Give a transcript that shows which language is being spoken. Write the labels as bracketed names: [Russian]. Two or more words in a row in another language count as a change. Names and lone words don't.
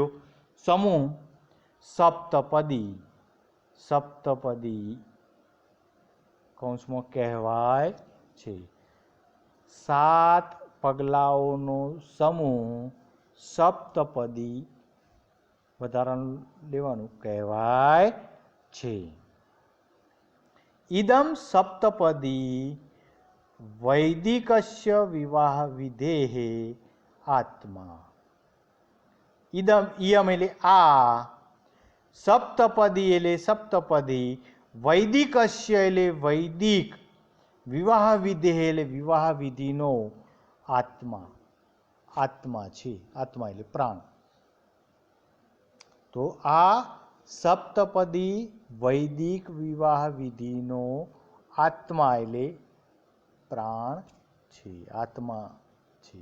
[Gujarati] સમૂહ સપ્તપદી કૌંસમાં કહેવાય છે. 7 પગલાઓનો સમૂહ સપ્તપદી વધારાનું લેવાનું કહેવાય છે. [Sanskrit] इदम सप्तपदी वैदिकस्य विवाह विधेः आत्मा। इदम इयम [Gujarati] એટલે આ, સપ્તપદી એટલે સપ્તપદી, વૈદિકસ્ય એટલે વૈદિક, વિવાહ વિધેય એટલે વિવાહ વિધિનો આત્મા, આત્મા છે, આત્મા એટલે પ્રાણ. તો આ સપ્તપદી વૈદિક વિવાહ વિધિનો આત્મા એટલે પ્રાણ છે, આત્મા છે.